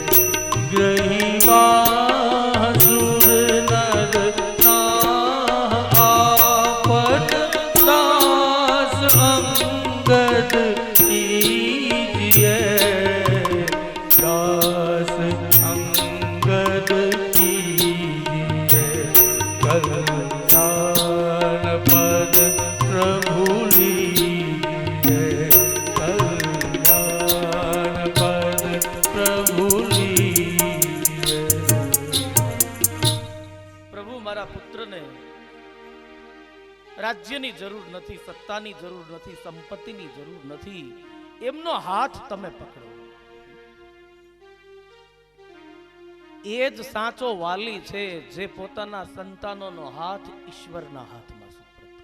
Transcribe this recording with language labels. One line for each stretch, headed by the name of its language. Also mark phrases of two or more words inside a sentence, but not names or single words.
Awadhi: ग्रहिवा सुर नर आपन दास अंगद कीजिए, दास अंगद कीजिए. कल्याण पद प्रभु लीजिए, कल्याण पद प्रभु लीजिए.
Gujarati: પ્રભુ, મારા પુત્રને રાજ્યની જરૂર નથી, સત્તાની જરૂર નથી, સંપત્તિની જરૂર નથી, એમનો હાથ તમે પકડો. એ જ સાચો વાલી છે જે પોતાના સંતાનોનો હાથ ઈશ્વરના હાથમાં સુપ્રત કરે.